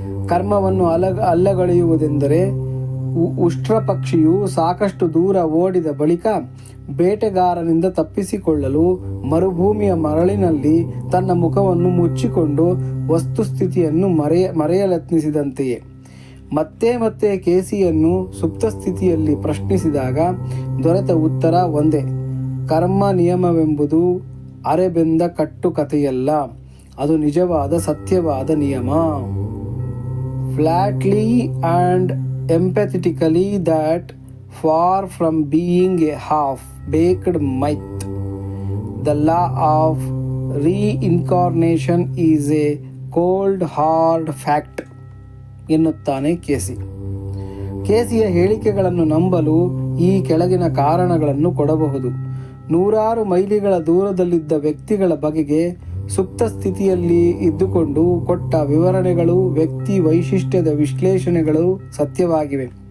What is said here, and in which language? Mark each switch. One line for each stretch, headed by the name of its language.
Kannada: ಕರ್ಮವನ್ನು ಅಲ್ಲಗಳೆಯುವುದೆಂದರೆ ಉಷ್ಟ್ರ ಪಕ್ಷಿಯು ಸಾಕಷ್ಟು ದೂರ ಓಡಿದ ಬಳಿಕ ಬೇಟೆಗಾರನಿಂದ ತಪ್ಪಿಸಿಕೊಳ್ಳಲು ಮರುಭೂಮಿಯ ಮರಳಿನಲ್ಲಿ ತನ್ನ ಮುಖವನ್ನು ಮುಚ್ಚಿಕೊಂಡು ವಸ್ತುಸ್ಥಿತಿಯನ್ನು ಮರೆಯಲೆತ್ನಿಸಿದಂತೆಯೇ. ಮತ್ತೆ ಮತ್ತೆ ಕೇಸಿಯನ್ನು ಸುಪ್ತಸ್ಥಿತಿಯಲ್ಲಿ ಪ್ರಶ್ನಿಸಿದಾಗ ದೊರೆತ ಉತ್ತರ ಒಂದೇ: ಕರ್ಮ ನಿಯಮವೆಂಬುದು ಅರೆಬೆಂದ ಕಟ್ಟುಕತೆಯಲ್ಲ, ಅದು ನಿಜವಾದ ಸತ್ಯವಾದ ನಿಯಮ.
English: flatly and empathetically that far from being a half-baked myth, the law of reincarnation is a cold hard fact
Kannada: ಎನ್ನುತ್ತಾನೆ ಕೇಸಿ. ಕೇಸಿಯ ಹೇಳಿಕೆಗಳನ್ನು ನಂಬಲು ಈ ಕೆಳಗಿನ ಕಾರಣಗಳನ್ನು ಕೊಡಬಹುದು. 100 ಮೈಲಿಗಳ ದೂರದಲ್ಲಿದ್ದ ವ್ಯಕ್ತಿಗಳ ಬಗೆಗೆ ಸುಪ್ತ ಸ್ಥಿತಿಯಲ್ಲಿ ಇದ್ದುಕೊಂಡು ಕೊಟ್ಟ ವಿವರಣೆಗಳು ವ್ಯಕ್ತಿ ವೈಶಿಷ್ಟ್ಯದ ವಿಶ್ಲೇಷಣೆಗಳು ಸತ್ಯವಾಗಿವೆ.